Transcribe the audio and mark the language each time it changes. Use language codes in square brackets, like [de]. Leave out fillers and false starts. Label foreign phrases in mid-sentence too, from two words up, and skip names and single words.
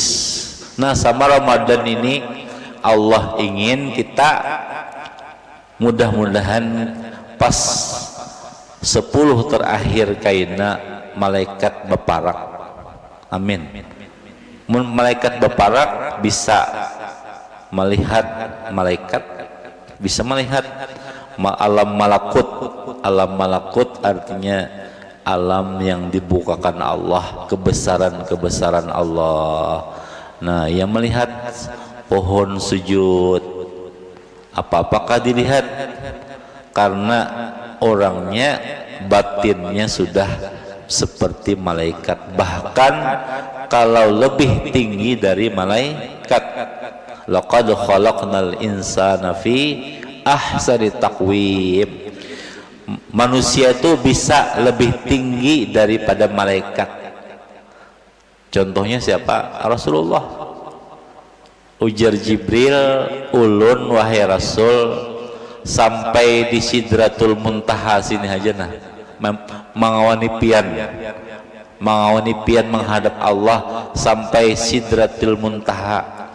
[id] Nah, sama Ramadan ini Allah ingin kita mudah-mudahan pas 10 terakhir kaina malaikat beparak. Amin. Malaikat beparak bisa melihat malaikat, bisa melihat alam malakut. Alam malakut artinya alam yang dibukakan Allah, kebesaran-kebesaran Allah. Nah, yang melihat pohon sujud, apa-apakah dilihat? Karena orangnya, batinnya sudah seperti malaikat, bahkan kalau lebih tinggi dari malaikat. [ar] لقد خلقنا الإنسان في أحسن تقويم. [id] Manusia itu bisa lebih tinggi daripada malaikat. Contohnya siapa? Rasulullah. Ujar Jibril, ulun wahai Rasul sampai di Sidratul Muntaha sini aja nah, mengawani pian menghadap Allah sampai Sidratul Muntaha.